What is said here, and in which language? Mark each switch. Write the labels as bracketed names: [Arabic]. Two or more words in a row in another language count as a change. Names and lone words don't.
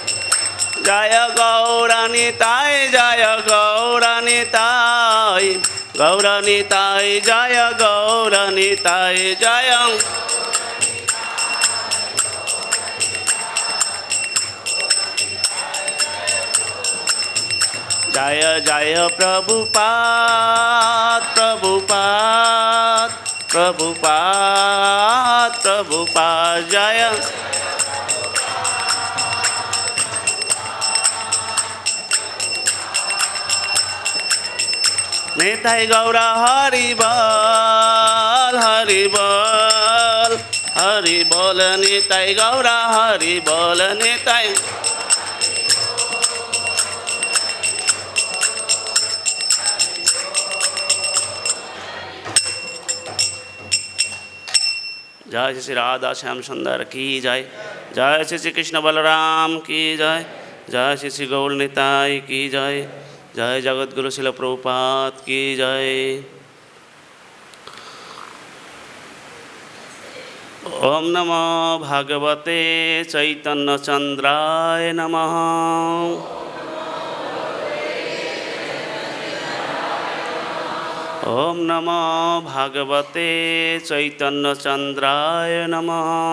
[Bangla] जय गौरानिताय গৌরনীতায় জয় গৌরনীতায় জয় জয় জয় প্রভুপাদ প্রভুপাদ প্রভুপাদ প্রভুপাদ জয় নিতাই গৌরা হরি বল হরি বল হরি বল নিতাই গৌরা হরি বল নিতাই [Hindi] जय श्री राधा श्याम सुंदर की जय जय श्री कृष्ण बलराम की जय जय श्री गौर निताई की जय जय जगत गुरु शिल प्रभुपाद की जय [Sanskrit] ओम नमो भगवते चैतन्य चंद्राय नमः ओम नमो भगवते चैतन्य चंद्राय नमः